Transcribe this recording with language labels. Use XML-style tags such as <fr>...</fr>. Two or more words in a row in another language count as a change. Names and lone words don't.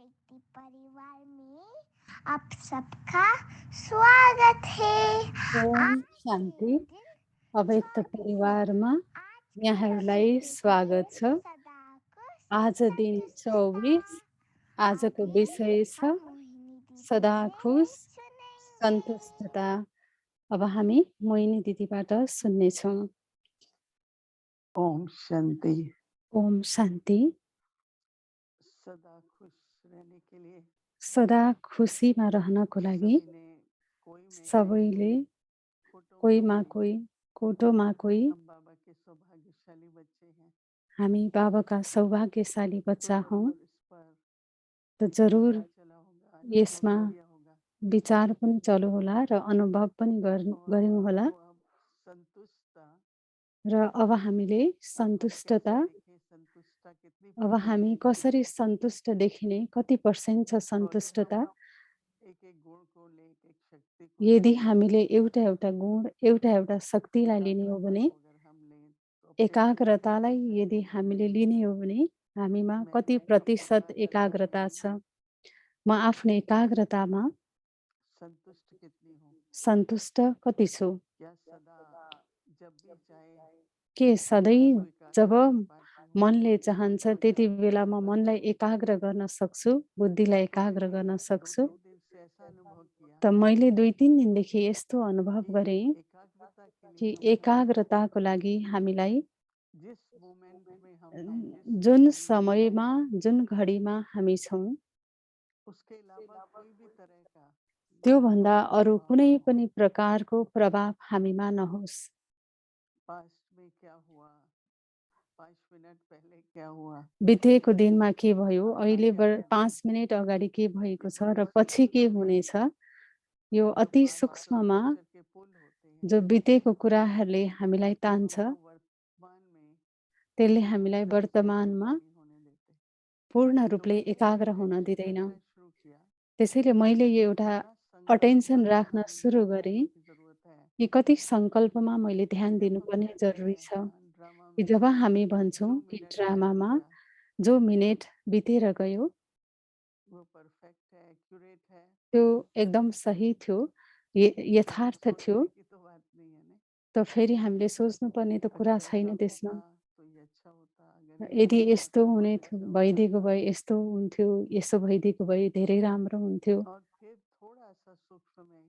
<hi>ज्योति परिवार में आप सबका स्वागत है। ओम आज के शान्ति। दिन अव्यक्त 24</hi> <ne>परिवारमा</ne> <hi>आज के</hi> <ne>यहाँहरूलाई</ne> <hi>दिन</hi> <ne>स्वागत छ। सदाको</ne> <hi>आज दिन संतुष्टता</hi> <ne>24 आजको</ne> <hi>अभी</hi> <ne>विषय छ</ne> <hi>हम मोहिनी दीदी सदा से खुश सुनेंगे।</hi> <ne>सन्तुष्टता। अब हामी मोहिनी दिदीबाट सुन्नेछौँ।</ne> <hi>ओम शांति।</hi> <ne>ओम शान्ति।</ne> <hi>सदा खुश रहने के लिए</hi> <ne>सदा खुसीमा रहनको लागि</ne> <hi>सभी ने कोई में</hi> <ne>सबैले फोटो कोहीमा</ne> <hi>में</hi> <ne>कोही कोठोमा कोही</ne> <hi>हम बाबा के सौभाग्यशाली बच्चे हैं।</hi> <ne>हामी बाबाका सौभाग्यशाली</ne> <hi>तो</hi> <ne>बच्चा हौँ।</ne> <hi>जरूर इस पर</hi> <ne>त जरुर</ne> <hi>विचार चला होगा, अनुभव</hi> <ne>यसमा</ne> <hi>किया होगा</hi> <ne>विचार पनि चलो होला र अनुभव पनि</ne> <hi>और</hi> <ne>गर्यौँ होला।</ne> <hi>तो अब संतुष्टता</hi> <ne>र अब हामीले</ne> <hi>अब हम</hi> <ne>सन्तुष्टता</ne> <hi>कैसे देखें, संतुष्टता कितनी</hi> <ne>अब</ne> <hi>परसेंट</hi> <ne>हामी</ne> <hi>है।</hi> <ne>कसरी सन्तुष्ट देखिने, कति पर्सेन्ट छ</ne> <hi>तो अगर</hi> <ne>सन्तुष्टता।</ne> <hi>हम एक एक गुण को ले, एक शक्ति को</hi> <ne>यदि</ne> <hi>ले,</hi> <ne>हामीले एउटा एउटा गुण एउटा एउटा शक्तिलाई लिने हो</ne> <hi>एकाग्रता</hi> <ne>भने,</ne> <hi>को अगर हम लें तो फिर</hi> <ne>एकाग्रतालाई यदि हामीले लिने हो भने हामीमा</ne> <hi>मैं</hi> <ne>कति</ne> <hi>अपनी</hi> <ne>प्रतिशत</ne> <hi>एकाग्रता</hi> <ne>एकाग्रता</ne> <hi>में</hi> <ne>छ। म आफ्नो एकाग्रतामा</ne> <hi>संतुष्ट कितनी हूँ।</hi> <ne>सन्तुष्ट कति छु।</ne> <hi>क्या सदा जब भी चाहे</hi> <ne>के सधैँ</ne> <hi>मन को</hi> <ne>जब</ne> <hi>एकाग्र कर पाती हूँ।</hi> <ne>मनले चाहन्छ त्यति बेला म मनलाई एकाग्र गर्न सक्छु, बुद्धिलाई</ne> <hi>तो एकाग्र मैंने</hi> <ne>गर्न</ne> <hi>दो</hi> <ne>सक्छु।</ne> <hi>तीन दिन से ऐसा अनुभव किया</hi> <ne>त मैले 2-3 दिनदेखि यस्तो अनुभव</ne> <hi>कि</hi> <ne>गरेँ</ne> <hi>एकाग्रता के लिए</hi> <ne>कि</ne> <hi>हमें</hi> <ne>एकाग्रताको लागि हामीलाई</ne> <hi>जिस मोमेंट में हम हैं, जिस</hi> <ne>जुन</ne> <hi>घड़ी में हम</hi> <ne>समयमा</ne> <hi>हैं,</hi> <ne>जुन घडीमा हामी छौँ</ne> <hi>उसके अलावा कोई भी तरह का</hi> <ne>त्योभन्दा</ne> <hi>बाहरी</hi> <ne>अरू</ne> <hi>प्रभाव</hi> <ne>कुनै</ne> <hi>ना हो।</hi> <ne>पनि प्रकारको प्रभाव हामीमा नहोस्।</ne> <hi>पास्ट में क्या हुआ, 5 मिनट पहले क्या हुआ,</hi> <ne>बितेको दिनमा के भयो,</ne> <hi>अगला</hi> <ne>अहिले</ne> <hi>क्या होगा,</hi> <ne>5 मिनेट अगाडि के भएको</ne> <hi>ये</hi> <ne>छ</ne> <hi>तो</hi> <ne>र</ne> <hi>बहुत</hi> <ne>पछि के</ne> <hi>सूक्ष्म है।</hi> <ne>हुनेछ, यो</ne> <hi>जब</hi> <ne>अति</ne> <hi>पास्ट और</hi> <ne>सूक्ष्ममा</ne> <hi>फ्यूचर के पुल होते हैं,</hi> <ne>जो बितेको कुराहरूले हामीलाई</ne> <hi>वो</hi> <ne>तान्छ,</ne> <hi>हमको वर्तमान में</hi> <ne>त्यसले</ne> <hi>पूर्ण</hi> <ne>हामीलाई</ne> <hi>तरह से एकाग्र</hi> <ne>वर्तमानमा</ne> <hi>नहीं होने देते।</hi> <ne>पूर्ण</ne> <hi>तो</hi> <ne>रूपले</ne> <hi>मैंने</hi> <ne>एकाग्र</ne> <hi>एक</hi> <ne>हुन</ne> <hi>चीज</hi> <ne>दिँदैन।</ne> <hi>करना शुरू किया</hi> <ne>त्यसैले मैले यो एउटा</ne> <hi>कितना संकल्प</hi> <ne>अटेन्सन</ne> <hi>पर</hi> <ne>राख्न</ne> <hi>हमें</hi> <ne>सुरु</ne> <hi>ध्यान</hi> <ne>गरेँ</ne> <hi>देने की जरूरत है।</hi> <ne>कि कति सङ्कल्पमा मैले ध्यान</ne> <hi>जब हम</hi> <ne>दिनुपर्ने</ne> <hi>कहते</hi> <ne>जरुरी</ne> <hi>हैं</hi> <ne>छ।</ne> <hi>ड्रामा</hi> <ne>कि</ne> <hi>में</hi> <ne>जब हामी भन्छौँ</ne> <hi>जो</hi> <ne>कि</ne> <hi>मिनट चला</hi> <ne>ड्रामामा</ne> <hi>गया</hi> <ne>जो मिनेट बितेर गयो</ne> <hi>वो परफेक्ट है, एक्यूरेट है,</hi> <ne>त्यो एकदम सही थियो,</ne> <hi>तो</hi> <ne>यथार्थ थियो।</ne> <hi>सोचने की तो बात नहीं है ना।</hi> <ne>त फेरि हामीले सोच्नुपर्ने त कुरा</ne> <hi>अगर</hi> <ne>छैन</ne> <hi>ऐसा</hi> <ne>त्यसमा।</ne> <hi>होता तो ये अच्छा होता, अगर ये</hi> <ne>यदि</ne> <hi>ऐसा</hi> <ne>यस्तो</ne> <hi>होता तो</hi> <ne>हुने</ne> <hi>ये</hi> <ne>थियो</ne> <hi>अच्छा होता।</hi> <ne>भइदिएको भए यस्तो हुन्थ्यो, यसो भइदिएको भए धेरै राम्रो हुन्थ्यो।</ne> <hi>और फिर थोड़ा सा सूक्ष्म में</hi>